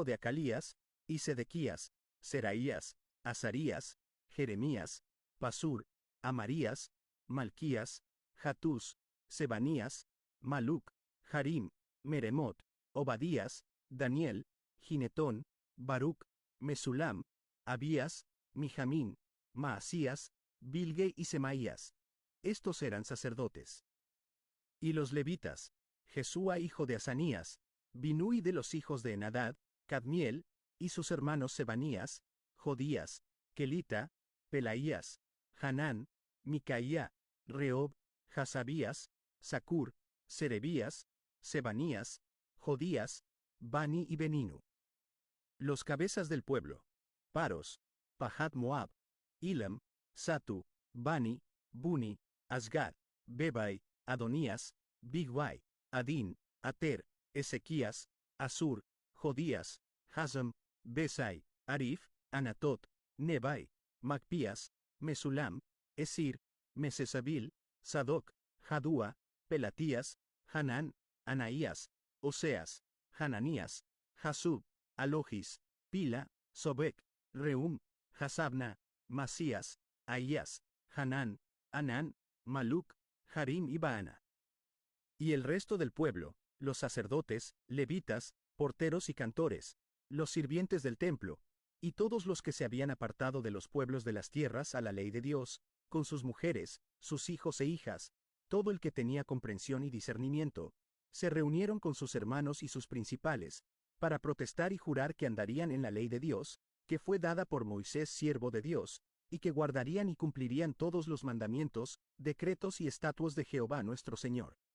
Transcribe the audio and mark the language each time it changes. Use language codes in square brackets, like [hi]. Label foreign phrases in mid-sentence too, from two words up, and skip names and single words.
[es] de Acalías, y Sedequías, Seraías, Azarías, Jeremías, Pasur, Amarías, Malquías, Hatús, Sebanías, Maluc, Harim, Meremot, Obadías, Daniel, Ginetón, Baruc, Mesulam, Abías, Mijamín, Maasías, Bilge y Semaías. Estos eran sacerdotes. Y los levitas, Jesúa hijo de Asanías, Binui de los hijos de Enadad, Cadmiel, y sus hermanos Sebanías, Jodías, Kelita, Pelaías, Hanán, Micaía, Reob, Hasabías, Sacur, Serebías, Sebanías, Jodías, Bani y Beninu. Los cabezas del pueblo: Paros, Pahat Moab, Ilam, Satu, Bani, Buni, Asgad, Bebai, Adonías, Bigwai, Adín, Ater, Ezequías, Asur, Jodías, Hazam, Besai, Arif, Anatot, Nebai, Macpías, Mesulam, Esir, Mesesabil, Sadoc, Jadúa, Pelatías, Hanán, Anaías, Oseas, Hananías, Jasub, Alogis, Pila, Sobec, Reum, Hasabna, Masías, Ahías, Hanán, Anán, Maluc, Harim y Baana. Y el resto del pueblo, los sacerdotes, levitas, porteros y cantores, los sirvientes del templo, y todos los que se habían apartado de los pueblos de las tierras a la ley de Dios, con sus mujeres, sus hijos e hijas, todo el que tenía comprensión y discernimiento, se reunieron con sus hermanos y sus principales, para protestar y jurar que andarían en la ley de Dios, que fue dada por Moisés siervo de Dios, y que guardarían y cumplirían todos los mandamientos, decretos y estatutos de Jehová nuestro Señor.